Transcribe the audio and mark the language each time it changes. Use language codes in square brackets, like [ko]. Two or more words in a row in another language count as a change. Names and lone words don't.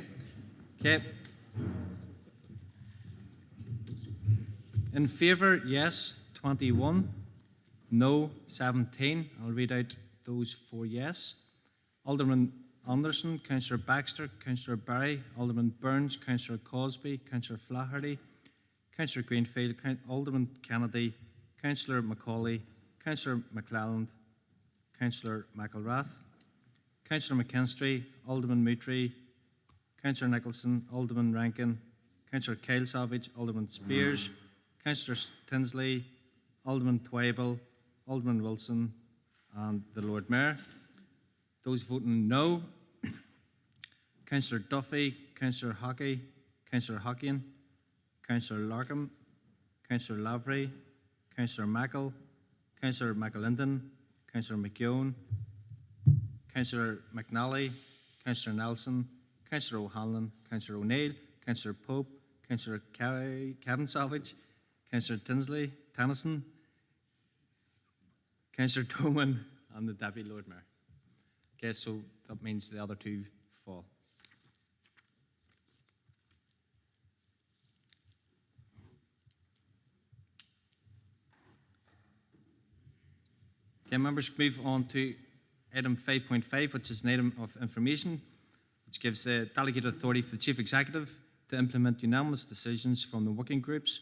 [en] Okay. In favour, yes, 21. No, 17. I'll read out those for yes. Alderman Anderson, Councillor Baxter, Councillor Barry, Alderman Burns, Councillor Cosby, Councillor Flaherty, Councillor Greenfield, Alderman Kennedy, Councillor Macaulay, Councillor McClelland, Councillor McElrath, Councillor McKinstry, Alderman Moutry, Councillor Nicholson, Alderman Rankin, Councillor Kyle Savage, Alderman Spears, Councillor Tinsley, Alderman Twyble, Alderman Wilson, and the Lord Mayor. Those voting no: Councillor Duffy, Councillor Hockey, Councillor Hockian, Councillor Larkham, Councillor Lavery, Councillor Mackle, Councillor McAlinden, Councillor McKeown, Councillor McNally, Councillor Nelson, Councillor O'Hanlon, Councillor O'Neill, Councillor Pope, Councillor Kevin Savage, Councillor Tinsley, Tennyson, Councillor Toman, and the Deputy Lord Mayor. Okay, so that means the other two fall. Okay, members, move on to item 5.5, which is an item of information, which gives the delegated authority for the Chief Executive to implement unanimous decisions from the working groups.